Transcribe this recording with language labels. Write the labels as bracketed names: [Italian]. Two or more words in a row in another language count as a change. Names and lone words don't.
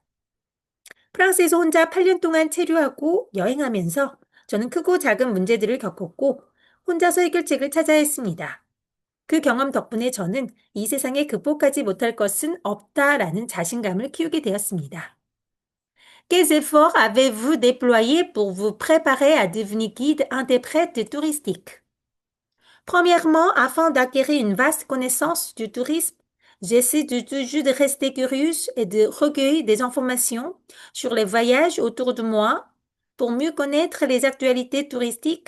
[Korean] 프랑스에서 혼자 8년 동안 체류하고 여행하면서 저는 크고 작은 문제들을 겪었고 혼자서 해결책을 찾아야 했습니다. 그 경험 덕분에 저는 이 세상에 극복하지 못할 것은 없다라는 자신감을 키우게 되었습니다. [French] Quels efforts avez-vous déployés pour vous préparer à devenir guide interprète touristique? Premièrement, afin d'acquérir une vaste connaissance du tourisme, j'essaie de toujours de rester curieuse et de recueillir des informations sur les voyages autour de moi pour mieux connaître les actualités touristiques.